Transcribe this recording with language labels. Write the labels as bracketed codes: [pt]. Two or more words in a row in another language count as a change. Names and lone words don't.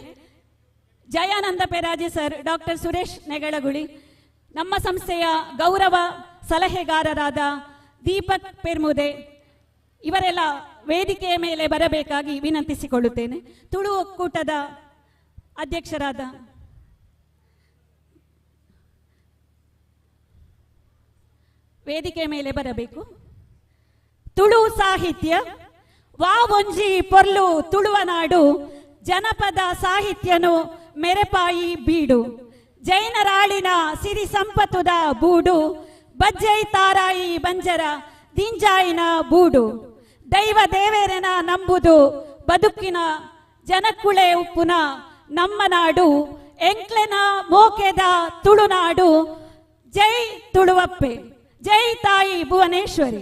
[kn] ಜಯಾನಂದ ಪೆರಾಜೆ ಸರ್, ಡಾಕ್ಟರ್ ಸುರೇಶ್ ನೆಗಳಗುಳಿ, ನಮ್ಮ ಸಂಸ್ಥೆಯ ಗೌರವ ಸಲಹೆಗಾರರಾದ ದೀಪಕ್ ಪೆರ್ಮುದೆ ಇವರೆಲ್ಲ ವೇದಿಕೆಯ ಮೇಲೆ ಬರಬೇಕಾಗಿ ವಿನಂತಿಸಿಕೊಳ್ಳುತ್ತೇನೆ. ತುಳು ಒಕ್ಕೂಟದ ಅಧ್ಯಕ್ಷರಾದ ವೇದಿಕೆಯ ಮೇಲೆ ಬರಬೇಕು. [tcy] ತುಳು ಸಾಹಿತ್ಯ ವಾ ಒಂಜಿ ಪೊರ್ಲು ತುಳುವನಾಡು ಜನಪದ ಸಾಹಿತ್ಯನು ಮೆರೆಪಾಯಿ ಬೀಡು ಜೈನರಾಳಿನ ಸಿರಿ ಸಂಪತ್ತುದ ಬೂಡು ಬಜ್ಜೈ ತಾರಾಯಿ ಬಂಜರ ದಿಂಜಾಯಿನ ಬೂಡು ದೈವ ದೇವೇರನ ನಂಬುದು ಬದುಕಿನ ಜನಕುಳೆ ಉಪ್ಪುನ ನಮ್ಮ ನಾಡು ಎಂಕ್ಲೆನ ಮೋಕೆದ ತುಳುನಾಡು. ಜೈ ತುಳುವಪ್ಪೆ, [kn] ಜೈ ತಾಯಿ ಭುವನೇಶ್ವರಿ.